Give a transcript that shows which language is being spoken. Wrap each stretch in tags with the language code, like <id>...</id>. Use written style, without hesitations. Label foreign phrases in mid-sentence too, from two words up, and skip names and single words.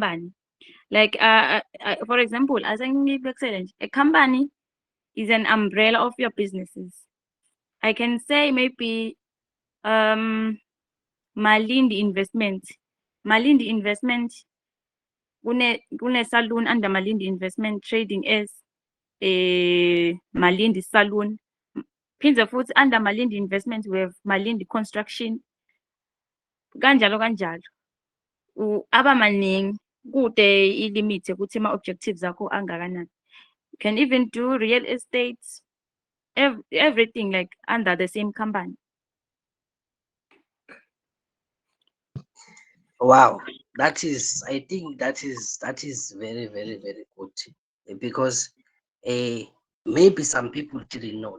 <en>Like for example, as I excellent, a company is an umbrella of your businesses. I can say maybe Malindi Investment. Malindi Investment, kune saloon under Malindi Investment trading as a Malindi Saloon.</en> <ss>Phindze futhi</ss> <en>under Malindi Investment we have Malindi Construction.</en> <zu>Kanjalo kanjalo. Aba maningi kude ilimit ukuthi ama-objectives akho angakanani.</zu> <en>You can even do real estate, everything like under the same company. Wow, I think that is very, very, very good. Because uh, maybe some people didn't know.</en>